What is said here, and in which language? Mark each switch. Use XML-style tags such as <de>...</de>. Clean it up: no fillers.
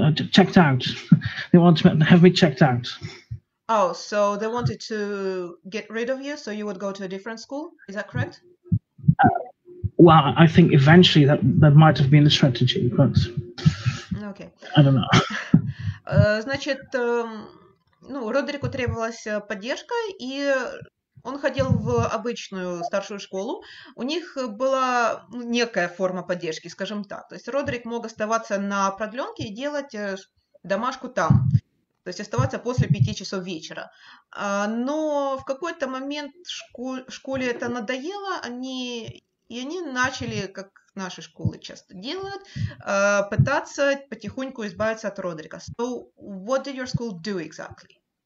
<en>Checked out. They want to have me checked out. Oh, so they wanted to get rid of you, so you would go to a different school? Is that correct? Well, I think eventually that might have been the strategy, but okay. I don't know.</en> <ru>Значит, Родерику требовалась поддержка, и он ходил в обычную старшую школу. У них была некая форма поддержки, скажем так. То есть Родерик мог оставаться на продленке и делать домашку там. То есть оставаться после 5 часов вечера. Но в какой-то момент школе это надоело, и они начали, как наши школы часто делают, пытаться потихоньку избавиться от Родерика.</ru> <en>So, what did your school do exactly?</en>